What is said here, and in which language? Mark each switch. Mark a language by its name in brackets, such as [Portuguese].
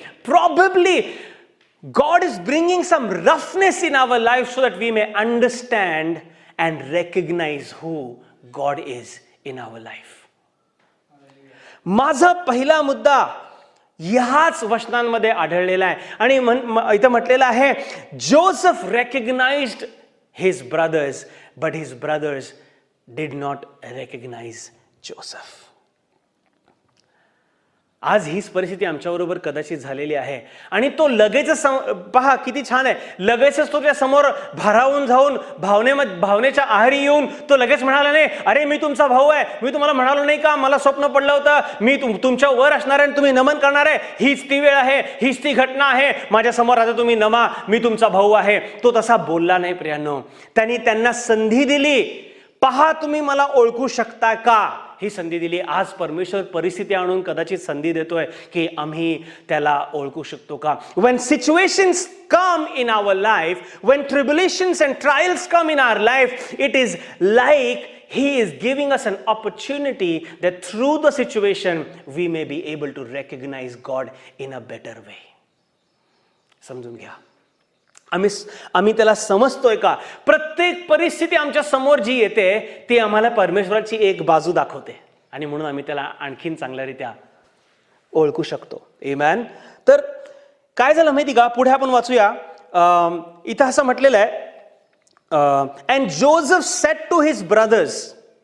[English] Probably God is bringing some roughness in our life so that we may understand and recognize who God is in our life. [Marathi] माझा पहिला मुद्दा ह्याच वचनांमध्ये आढळलेला आहे. आणि इथं म्हटलेलं आहे, [English] Joseph recognised his brothers but his brothers did not recognise Joseph. [Marathi] आज हीच परिस्थिती आमच्याबरोबर कदाचित झालेली आहे. आणि तो लगेच पहा किती छान आहे, लगेचच तो त्या समोर भारावून जाऊन भावनेच्या आहारी येऊन तो लगेच म्हणाला नाही, अरे मी तुमचा भाऊ आहे, मी तुम्हाला म्हणालो नाही का, मला स्वप्न पडलं होतं, मी तुमच्या वर असणार आहे आणि तुम्ही नमन करणार आहे, हीच ती वेळ आहे, हीच ती घटना आहे, माझ्या समोर आता तुम्ही नमा, मी तुमचा भाऊ आहे. तो तसा बोलला नाही प्रियांनो. त्यांनी त्यांना संधी दिली, पहा तुम्ही मला ओळखू शकता का, ही संधी दिली. आज परमेश्वर परिस्थिती आणून कदाचित संधी देतोय की आम्ही त्याला ओळखू शकतो का. [English] When situations come in our life, when tribulations and trials come in our life, it is like He is giving us an opportunity that through the situation we may be able to recognize God in a better way. [Marathi] समजून घ्या. आम्ही त्याला समजतोय का. प्रत्येक परिस्थिती आमच्या समोर जी येते ती आम्हाला परमेश्वराची एक बाजू दाखवते, आणि म्हणून आम्ही त्याला आणखीन चांगल्यारीत्या ओळखू शकतो. आमेन. तर काय झालं माहिती का, पुढे आपण वाचूया. इथं असं म्हटलेलं आहे, [English] And Joseph said to his brothers.